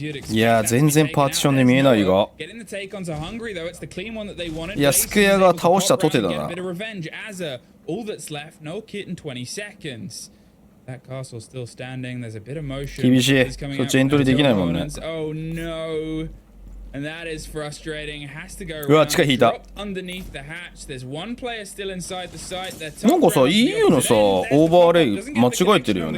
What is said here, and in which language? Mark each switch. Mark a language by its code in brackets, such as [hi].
[ja] いや全然パーティションで見えないが。いやスクエアが倒したとてだな。 [en] All that's left, no kit in 20 seconds. That castle still standing. There's a bit of motion. [ja] 厳しい。そっちエントリーできないもんね。 [en] Oh no. And that is frustrating. Has to go [ja] うわ、地下引いた。 [en] underneath the hatch. There's one player still inside the site. [ja] なんかさ、EU のさ、オーバーレイ間違えてるよね。